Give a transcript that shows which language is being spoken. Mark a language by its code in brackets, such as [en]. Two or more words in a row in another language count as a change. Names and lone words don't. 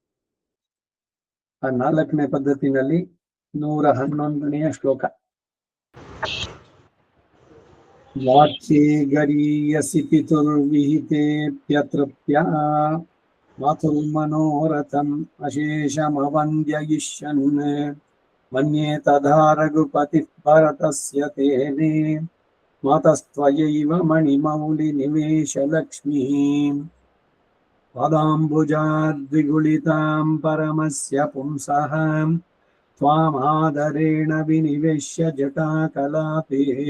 [kn] ಆ 4ನೇ ಪದ್ಧತಿನಲ್ಲಿ 111ನೇ ಶ್ಲೋಕ. [sa] ವಾಚ್ಯೆ ಗರೀಯಸಿ ಪಿತುರ್ವಿಹಿತೇಪ್ಯತೃಪ್ತ್ಯಾ ಮಾತುರ್ಮನೋರಥಂ ಅಶೇಷಮವಂದ್ಯಯಿಷ್ಯನ್ ಮನ್ಯೇ ತಥಾ ರಘುಪತಿಃ ಭರತಸ್ಯ ತೇನೇ ಮಾತಸ್ತ್ವಯೈವ ಮಣಿಮೌಳಿ ನಿವೇಶ ಲಕ್ಷ್ಮೀಂ ಪಾದಾಂಬುಜಾದ್ವಿಗುಳಿತಾಂ ಪರಮಸ್ಯ ಪುಂಸಃ ತ್ವಾಮಾದರೇಣ ವಿನಿವೇಶ್ಯ ಜಟಾಕಲಾಪೇ